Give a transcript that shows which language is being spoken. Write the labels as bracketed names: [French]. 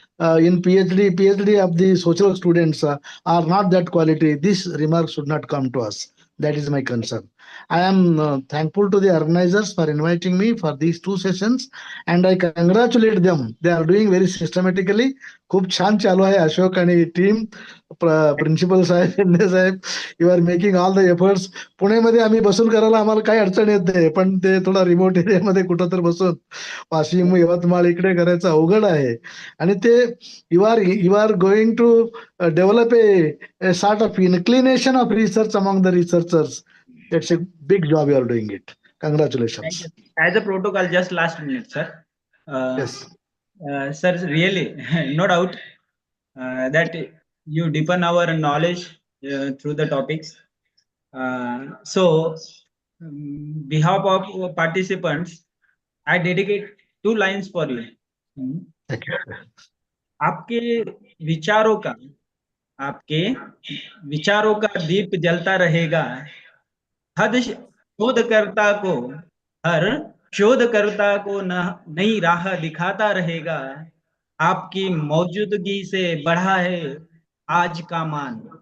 [English] In PhD of the social students are not that quality. This remark should not come to us. That is my concern. I am thankful to the organizers for inviting me for these two sessions, and I congratulate them. They are doing very systematically. [Marathi] खूप छान चालू आहे अशोक आणि team. Principal Saheb, Shinde Saheb, [English] You are making all the efforts. [Marathi] पुण्यामध्ये आम्ही बसून करायला आम्हाला काही अडचण येत नाही, पण ते थोडा रिमोट एरियामध्ये कुठं तर बसून वाशिम, यवतमाळ इकडे करायचं अवघड आहे. आणि ते [English] You are going to develop a sort of inclination of research among the researchers. It's a big job you are doing it. Congratulations. Thank you. As a protocol, just last minute, sir. Yes. Sir, really, no doubt that you deepen our knowledge through the topics. So, behalf of participants, I dedicate 2 lines for you. Thank you. [Hindi] आपके विचारों का दीप जलता रहेगा. हर शोधकर्ता को नई राह दिखाता रहेगा. आपकी मौजूदगी से बढ़ा है आज का मान.